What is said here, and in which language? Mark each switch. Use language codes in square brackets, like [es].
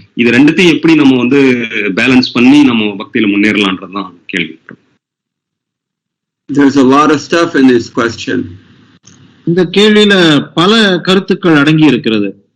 [ta] இது ரெண்டுத்தையும் எப்படி நம்ம வந்து பேலன்ஸ் பண்ணி நம்ம பக்தியில முன்னேறலான்றதுதான் கேள்வி. [en] There's a lot of stuff in this question. [ta] இந்த கேள்வியில பல கருத்துக்கள் அடங்கி இருக்கிறது.